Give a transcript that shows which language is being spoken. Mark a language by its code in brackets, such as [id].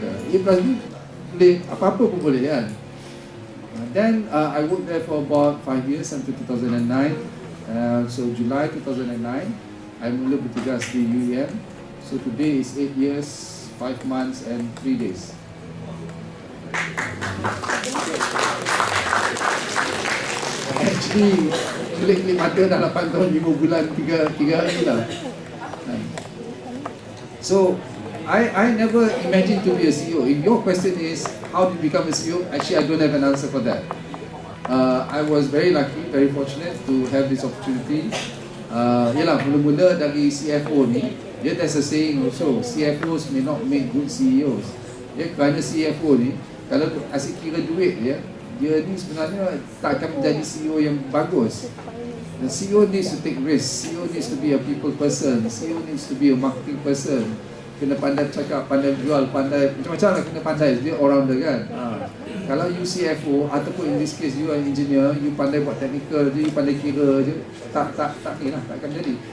[ms] A plus B boleh, apa-apa pun boleh, kan? [en] Then I worked there for about 5 years until 2009. So July 2009, [ms] I mula bertugas di UEM. [en] So today is 8 years, 5 months and 3 days. [ms] Actually, kelip-kelip mata dah 8 tahun, 5 bulan, 3 hari lah. [en] So, I never imagined to be a CEO. If your question is, how did you become a CEO? Actually, I don't have an answer for that. I was very lucky, very fortunate to have this opportunity. [ms] Yalah, mula-mula dari CFO ni, [en] there's a saying also, CFOs may not make good CEOs. [ms] Kerana CFO ni, kalau asyik kira duit dia, dia ni sebenarnya tak akan menjadi CEO yang bagus. [en] The CEO needs to take risks. CEO needs to be a people person. CEO needs to be a marketing person. [ms] Kena pandai cakap, pandai jual, pandai macam-macam lah, kena pandai. Dia all rounder kan. Kalau you CFO ataupun [en] in this case you are engineer, [ms] you pandai buat technical je, you pandai kira je, tak ni lah, tak akan jadi.